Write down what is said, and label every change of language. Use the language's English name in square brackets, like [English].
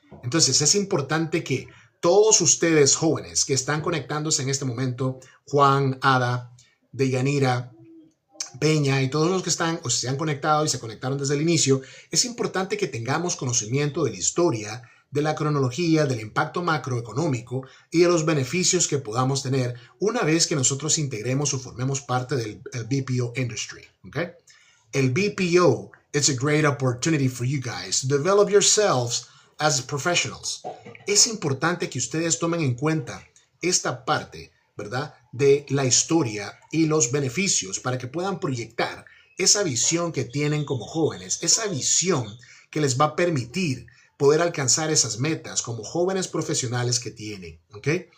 [Spanish] Entonces es importante que todos ustedes jóvenes que están conectándose en este momento, Juan, Ada, Deyanira, Peña y todos los que están o se han conectado y se conectaron desde el inicio, es importante que tengamos conocimiento de la historia, de la cronología, del impacto macroeconómico y de los beneficios que podamos tener una vez que nosotros integremos o formemos parte del BPO industry. ¿Okay? [English] El BPO is a great opportunity for you guys to develop yourselves as professionals. [Spanish] Es importante que ustedes tomen en cuenta esta parte, ¿verdad?, de la historia y los beneficios para que puedan proyectar esa visión que tienen como jóvenes, esa visión que les va a permitir poder alcanzar esas metas como jóvenes profesionales que tienen, ¿ok?